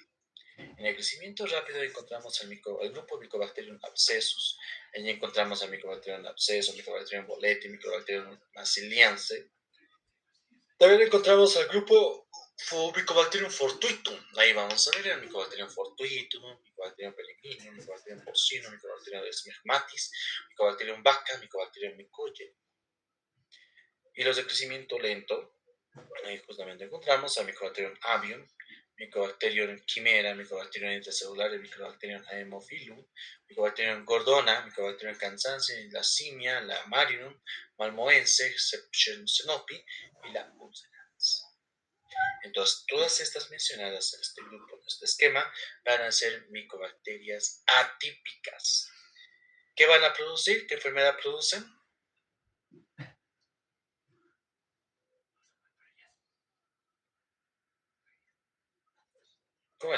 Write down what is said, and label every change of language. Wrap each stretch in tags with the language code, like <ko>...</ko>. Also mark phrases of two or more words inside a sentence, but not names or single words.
<es>En el crecimiento rápido encontramos el grupo Mycobacterium abscessus, allí encontramos el Mycobacterium abscessus, Mycobacterium boleti, Mycobacterium massiliense. También encontramos el grupo Mycobacterium fortuitum. Ahí vamos a ver el Mycobacterium fortuitum, Mycobacterium peregrinum, Mycobacterium porcino, Mycobacterium smegmatis, Mycobacterium vacca, Mycobacterium mycoye. Y los de crecimiento lento, ahí justamente encontramos a Mycobacterium avium, Mycobacterium chimera, Mycobacterium intracelular, Mycobacterium haemophilum, Mycobacterium gordona, Mycobacterium cansanse, la simia, la marinum, malmoense, Senopi y la ulcerans. Entonces, todas estas mencionadas en este grupo, en este esquema, van a ser micobacterias atípicas. ¿Qué van a producir? ¿Qué enfermedad producen? ¿Cómo es?</es>